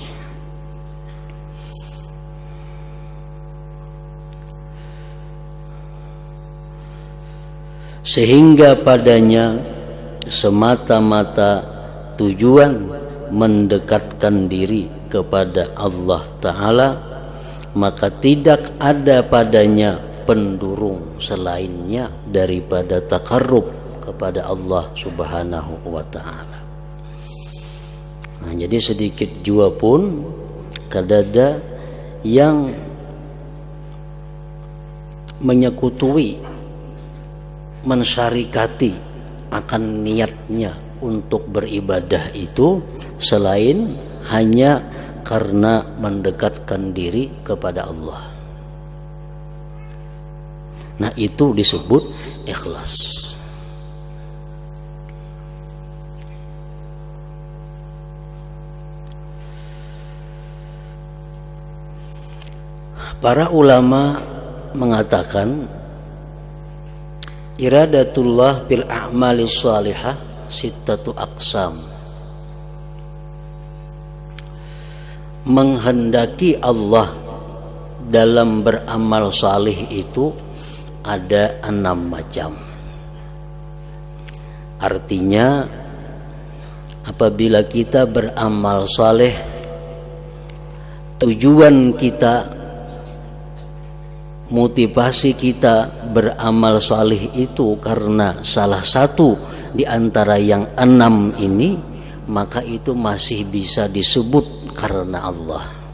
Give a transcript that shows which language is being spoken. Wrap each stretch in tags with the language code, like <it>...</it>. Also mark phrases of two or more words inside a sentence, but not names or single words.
<id>Sehingga padanya semata-mata tujuan mendekatkan diri kepada</id> <ar>الله تعالى,</ar> <id>maka tidak ada padanya pendurung selainnya daripada takarrub kepada Allah</id> <ar>سبحانه وتعالى.</ar> <bjn>Nah, jadi sedikit jua pun kadada yang menyekutui, mensyarikati akan niatnya untuk beribadah itu selain hanya karena mendekatkan diri kepada Allah.</bjn> <id>Nah, itu disebut ikhlas. Para ulama mengatakan</id> <ar>إرادة الله بالأعمال الصالحة ستة أقسام.</ar> <id>Menghendaki Allah dalam beramal salih itu ada 6 macam. Artinya apabila kita beramal saleh, tujuan kita, motivasi kita beramal salih itu karena salah satu di antara yang 6 ini, maka itu masih bisa disebut karena Allah.</id>